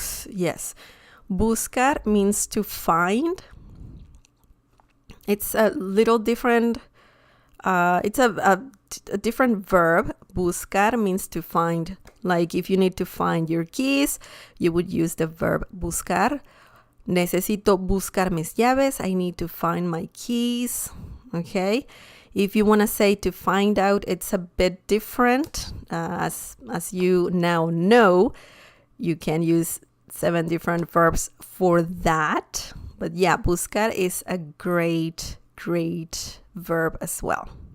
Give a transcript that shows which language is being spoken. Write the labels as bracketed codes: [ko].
[en] Yes. Buscar means to find. It's a little different. It's a different verb. Buscar means to find. Like if you need to find your keys, you would use the verb buscar. [es] Necesito buscar mis llaves. [en] I need to find my keys. Okay. If you want to say to find out, it's a bit different. As you now know, you can use 7 different verbs for that. But yeah, buscar is a great verb as well.